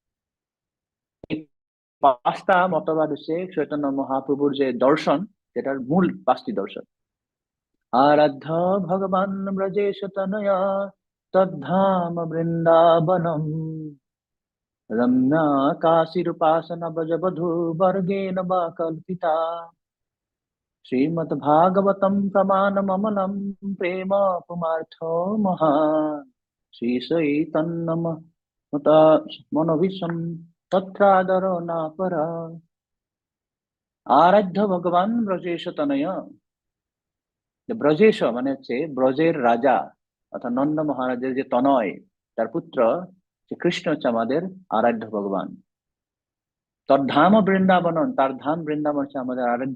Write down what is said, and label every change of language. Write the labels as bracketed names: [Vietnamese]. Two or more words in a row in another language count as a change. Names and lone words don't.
[Bangla] 5টা মতবাদ হচ্ছে চৈতন্য মহাপ্রভুর যে দর্শন, যেটার মূল 5টি দর্শন। [Sanskrit] আরাধ্য ভগবান ব্রজেশ তনয়া তদ্ধাম বৃন্দাবনম রম্যা কাশীরূপাসনা ব্রজবধূ বর্গেন বা কল্পিতা। श्रीमद्भागवतं प्रमाणममलं प्रेम पुमार्थो महान् श्रीचैतन्यमत मनोविषं तत्रादरो न परा আরাধ্য ভগবান ব্রজেশ তনয়। [Bangla] ব্রজেশ মানে হচ্ছে ব্রজের রাজা অর্থাৎ নন্দ মহারাজের যে তনয়, তার পুত্র যে কৃষ্ণ হচ্ছে আমাদের আরাধ্য ভগবান। তার ধাম বৃন্দাবন, তার ধাম বৃন্দাবন হচ্ছে আমাদের আরাধ্য।